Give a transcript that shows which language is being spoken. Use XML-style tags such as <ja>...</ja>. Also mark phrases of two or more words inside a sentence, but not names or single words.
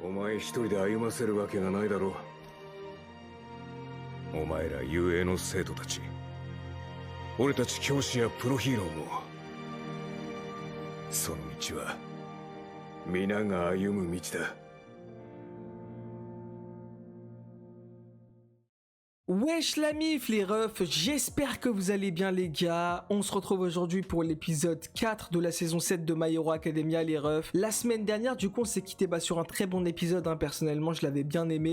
<ja>前一人で歩ませるわけがないだろう。お前ら雄英の生徒たち、俺たち教師やプロヒーローも、その道は皆が歩む道だ。</ja> <fr>Wesh la mif les refs, j'espère que vous allez bien les gars. On se retrouve aujourd'hui pour l'épisode 4 de la saison 7 de My Hero Academia les refs. La semaine dernière du coup on s'est quitté sur un très bon épisode, personnellement je l'avais bien aimé.</fr>